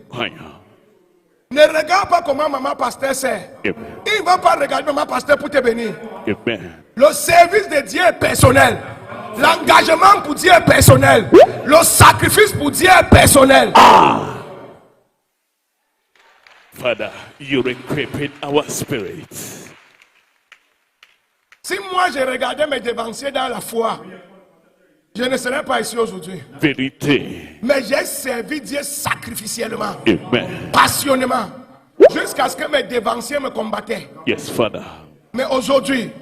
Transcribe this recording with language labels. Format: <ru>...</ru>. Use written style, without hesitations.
<fr>Aya. Ne regarde pas comment maman pasteur sait. Amen. Il ne va pas regarder maman pasteur pour te bénir. Amen. Le service de Dieu est personnel. L'engagement pour Dieu est personnel. Le sacrifice pour Dieu est personnel.</fr> <en>Father, you're equipping our spirits.</en> <fr>Si moi je regardais mes dévanciers dans la foi, je ne serais pas ici aujourd'hui. Vérité. Mais j'ai servi Dieu sacrificiellement, Amen. passionnément, jusqu'à ce que mes dévanciers me combattaient.</fr> <en>Yes, Father.</en> <fr>Mais aujourd'hui,</fr>